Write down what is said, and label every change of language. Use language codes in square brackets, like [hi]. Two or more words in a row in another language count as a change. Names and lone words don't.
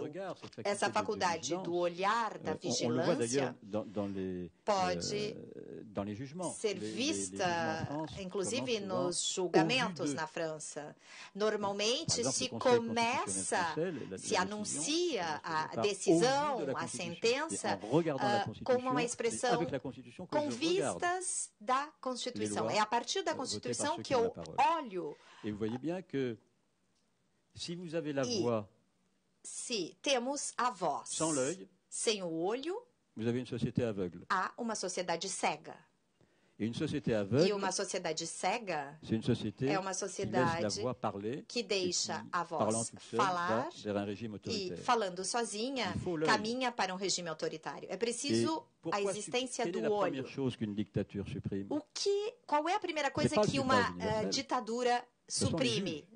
[pt] Essa faculdade do olhar, da vigilância, pode ser vista, inclusive nos julgamentos na França. Normalmente se anuncia a decisão, a sentença, com uma expressão com vistas da Constituição. É a partir da Constituição que eu olho. [fr] E vous voyez bien que si vous avez la voix, [pt] se temos a voz sem o olho, [fr] vous avez une société aveugle. [pt] Há uma sociedade cega. E uma sociedade cega é uma sociedade que deixa a voz falar e, falando sozinha, caminha para um regime autoritário. É preciso a existência do olho. Qual é a primeira coisa que uma ditadura suprime?